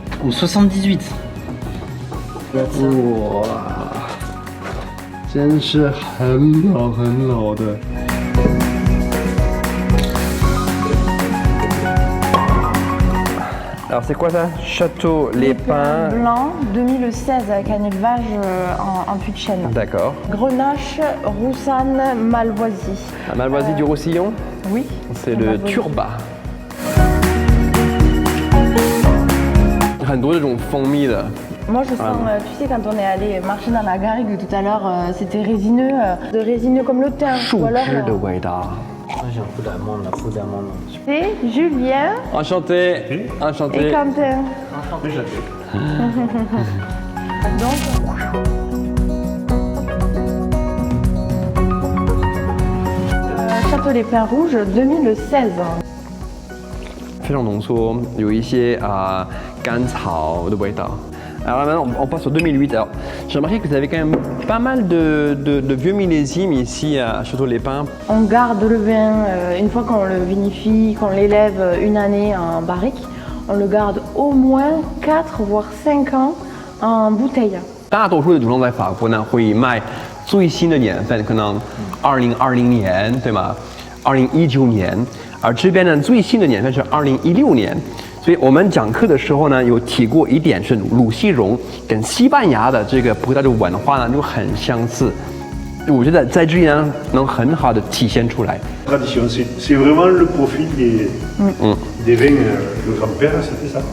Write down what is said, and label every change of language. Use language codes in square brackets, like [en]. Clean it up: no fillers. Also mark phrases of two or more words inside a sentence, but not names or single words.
[fr] 78. [zh] 哇，真是很老很老的。 [fr] Alors c'est quoi ça? Château Les Pins. Blanc, 2016 avec un élevage en puits de chêne. D'accord. Grenache, Roussanne, Malvoisie. La Malvoisie du Roussillon, Oui. c'est le Turba. [zh] 很多这种蜂蜜的。 [fr] Moi je sens, tu sais quand on est allé marcher dans la garrigue tout à l'heure, c'était résineux, de résineux comme le thym. [zh] 树 [fr] Ou alors, [zh] 枝的味道。 [fr] Moi j'ai un peu d'amande, un peu d'amande. c'est Julien Enchanté, et enchanté. Quentin. Donc, Château Les Pins Rouges 2016. [zh] 非常浓缩，有一些甘草的味道。 [fr] Alors là, maintenant, on passe au 2008. Alors, j'ai remarqué que vous avez quand même pas mal de vieux millésimes ici à Château-les-Pins. On garde le vin, une fois qu'on le vinifie, qu'on l'élève une année en barrique, on le garde au moins 4 voire 5 ans en bouteille. [zh] 大多数的酒庄在法国呢会卖最新的年份，可能2020年，对吗？2019年，而这边呢最新的年份是2016年。所以我们讲课的时候呢，有提过一点是鲁西荣跟西班牙的这个葡萄酒文化呢就很相似，我觉得在这里呢能很好的体现出来。 [fr] Tradition, c'est vraiment le profil des vins. Le grand-père, c'était ça.